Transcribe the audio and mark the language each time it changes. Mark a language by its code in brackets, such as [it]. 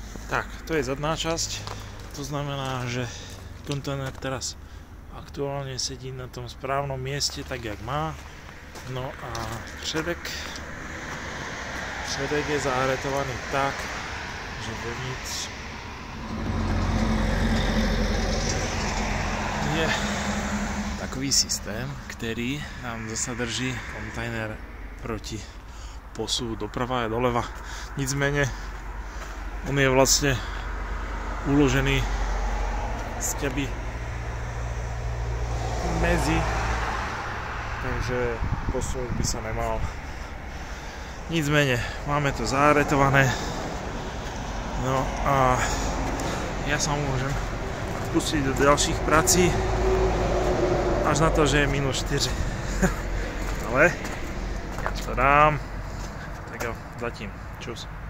[sk] Tak, to je zadná časť, to znamená, že kontajner teraz aktuálne sedí na tom správnom mieste, [cs] tak jak má. No a předek je zaharetovaný tak, že dovnitř je takový systém, který nám zase drží kontajner proti posunu doprava a doleva. Nicméně on je vlastně uložený sťaby mezi, takže [sk] posun by sa nemal. [cs] Nicméně, máme to zaretované. [sk] No a ja sa môžem pustiť do ďalších prací až na to, že je -4. [cs] Ale ja to dám. Tak jo, zatím. Čus.